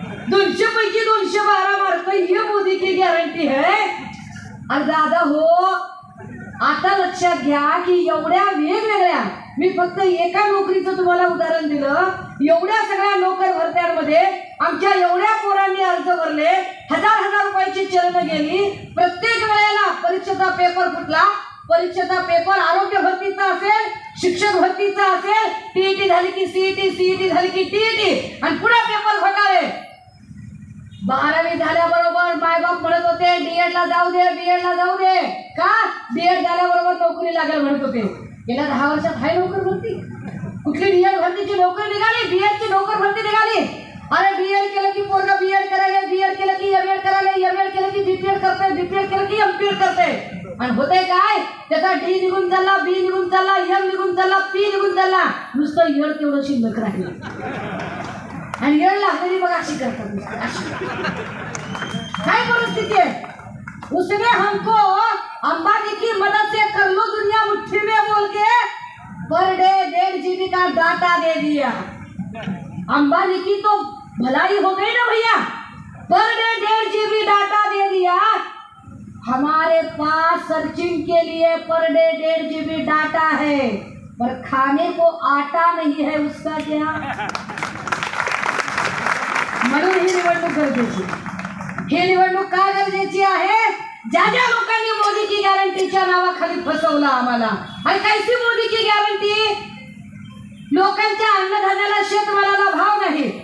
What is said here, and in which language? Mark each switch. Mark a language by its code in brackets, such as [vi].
[mr] 200 पैकी 212 मार्क, [hi] ये मोदी की गॅरंटी है. [mr] अरे दादा हो, आता लक्षात घ्या की एवढ्या वेगवेगळ्या, मी फक्त एका नोकरीचं तुम्हाला उदाहरण दिलं, एवढ्या सगळ्या नोकर भरत्यांमध्ये आमच्या एवढ्या पोरांनी अर्ज भरले. 1000 रुपयाची चलन गेली. प्रत्येक वेळेला परीक्षेचा पेपर फुटला. परीक्षेचा पेपर आरोग्य भरतीचा असेल, शिक्षक भरतीचा असेल, TET झाली की CET झाली की TET, आणि पुढे पेपर घोटाळे. 12वी झाल्याबरोबर मायबाप म्हणत होते DED ला जाऊ दे, BEd ला जाऊ दे. का? BEd झाल्याबरोबर नोकरी लागेल म्हणत होते. गेल्या 10 वर्षात हाय नोकर भरती. कुठली DED भरतीची नोकरी निघाली? BEd ची नोकर भरती निघाली. अरे BEd केलं की पोरगा BEd करायला, BEd केलं की MAd करायला, MAd केलं की BPEd करते, BPEड केलं की MPEड करते. आणि होते काय? त्याचा D निघून चालला, B निघून चालला, M निघून चालला, P निघून चालला. नुसतं येड तेवढं शिल्लक राहिलं. आणि येड लागलेली बघ अशी करतात. काय परिस्थिती है? [hi] उसने हमको अंबानी की मदद से कर लो दुनिया मुट्ठी में बोल के पर डे 1.5 GB का डाटा दे दिया. अंबानी की तो भलाई हो गई ना भैया. पर डे 1.5 GB डाटा दे दिया. हमारे पास सर्चिंग के लिए पर डे 1.5 GB डाटा है, पर खाने को आटा नहीं है. उसका क्या? [mr] म्हणून ही निवडणूक गरजेची. ही निवडणूक का गरजेची आहे? ज्या लोकांनी मोदी की गॅरंटीच्या नावाखाली फसवलं आम्हाला. आणि [hi] कैसी मोदी की गॅरंटी? [mr] लोकांच्या अन्नधान्याला, शेतमालाला भाव नाही.